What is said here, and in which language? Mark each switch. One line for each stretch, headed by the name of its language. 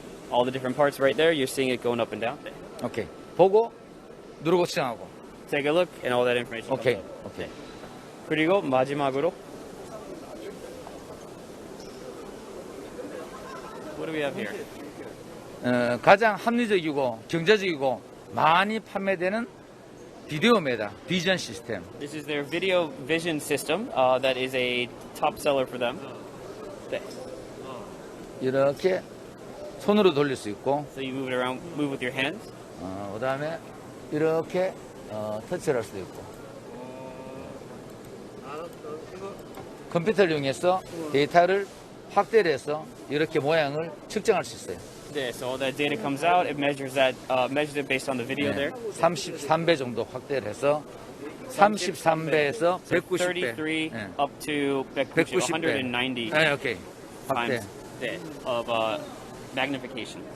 English: All the different parts right there. You're seeing it going up and down.
Korean: 네. 오케이. 보고 누르고 측정하고.
English: Take a look and all that information comes 오케이. out. 오케이.
Korean: 그리고 마지막으로
English: What do we have here?
Korean: 가장 합리적이고 경제적이고 많이 판매되는 비디오입니다. 비전 시스템.
English: This is their video vision system that is a top seller for them.
Korean: 네. 이렇게 손으로 돌릴 수 있고,
English: So you move it around, move with your hands.
Korean: 그다음에 이렇게 터치를 할 수도 있고. 컴퓨터를 이용해서 데이터를 확대를 해서 이렇게 모양을 측정할 수 있어요.
English: Yeah, so all that data comes out. It measures it based on the video there.
Korean: 33배 정도 확대를 해서 33배에서 190배.
English: 33 up to 190, 190.
Korean: 네, 오케이. 확대.
English: times of magnification.